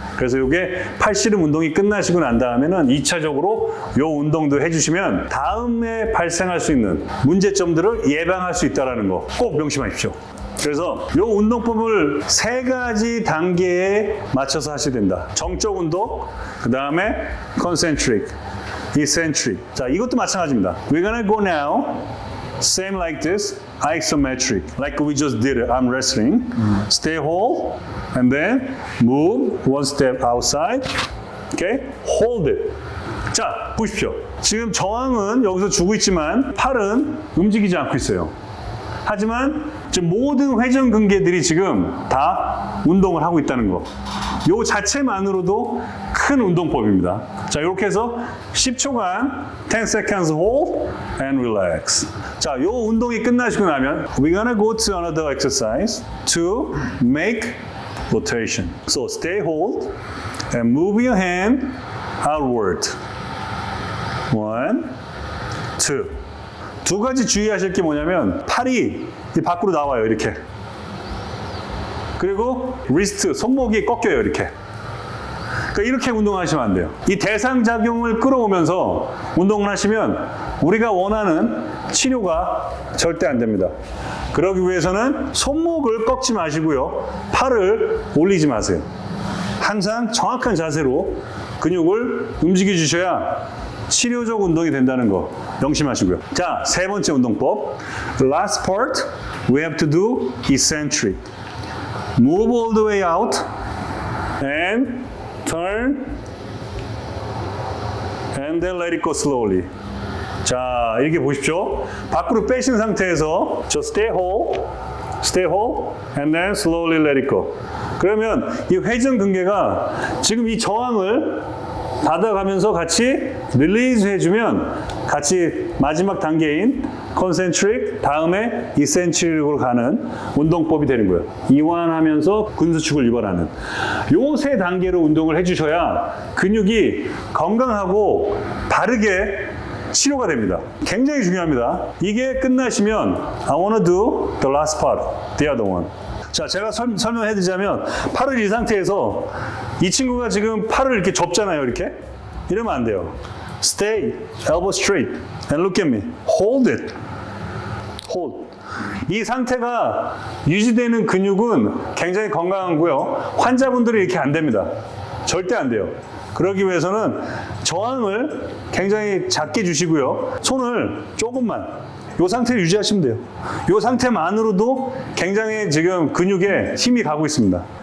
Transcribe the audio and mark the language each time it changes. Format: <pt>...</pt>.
<ko>그래서 이게 팔씨름 운동이 끝나시고 난 다음에는 2차적으로 이 운동도 해주시면 다음에 발생할 수 있는 문제점들을 예방할 수 있다는 거 꼭 명심하십시오. 그래서 이 운동법을 3가지 단계에 맞춰서 하셔야 된다. 정적 운동, 그 다음에 concentric, eccentric. 자, 이것도 마찬가지입니다.</ko> <en>We're gonna go now, same like this, isometric, like we just did arm wrestling. Stay hold, and then move one step outside. Okay, hold it.</en> <ko>자, 보십시오. 지금 저항은 여기서 주고 있지만 팔은 움직이지 않고 있어요. 하지만 지금 모든 회전근개들이 지금 다 운동을 하고 있다는 거. 요 자체만으로도 큰 운동법입니다. 자, 이렇게 해서 10초간</ko> <en>10 seconds hold and relax.</en> <ko>자, 요 운동이 끝나시고 나면</ko> <en>we're gonna go to another exercise to make rotation. So stay hold and move your hand outward. 1, 2.</en> <ko>2가지 주의하실 게 뭐냐면 팔이 밖으로 나와요, 이렇게. 그리고 리스트, 손목이 꺾여요, 이렇게. 그러니까 이렇게 운동하시면 안 돼요. 이 대상작용을 끌어오면서 운동을 하시면 우리가 원하는 치료가 절대 안 됩니다. 그러기 위해서는 손목을 꺾지 마시고요. 팔을 올리지 마세요. 항상 정확한 자세로 근육을 움직여 주셔야 치료적 운동이 된다는 거 명심하시고요. 자, 3번째 운동법.</ko> <en>The last part, we have to do eccentric. Move all the way out and turn and then let it go slowly.</en> <ko>자, 이렇게 보십시오. 밖으로 빼신 상태에서</ko> <en>just stay hold and then slowly let it go.</en> <ko>그러면 이 회전근개가 지금 이 저항을 받아가면서 같이 릴리즈 해주면 같이 마지막 단계인 컨센트릭 다음에 이센트릭으로 가는 운동법이 되는 거예요. 이완하면서 근수축을 유발하는 요 3단계로 운동을 해주셔야 근육이 건강하고 바르게 치료가 됩니다. 굉장히 중요합니다. 이게 끝나시면</ko> <en>I wanna do the last part, the other one.</en> <ko>자, 제가 설명해 드리자면 팔을 이 상태에서 이 친구가 지금 팔을 이렇게 접잖아요, 이렇게. 이러면 안 돼요.</ko> <en>Stay, elbow straight, and look at me. Hold it. Hold.</en> <ko>이 상태가 유지되는 근육은 굉장히 건강하고요. 환자분들은 이렇게 안 됩니다. 절대 안 돼요. 그러기 위해서는 저항을 굉장히 작게 주시고요. 손을 조금만 이 상태를 유지하시면 돼요. 이 상태만으로도 굉장히 지금 근육에 힘이 가고 있습니다.</ko>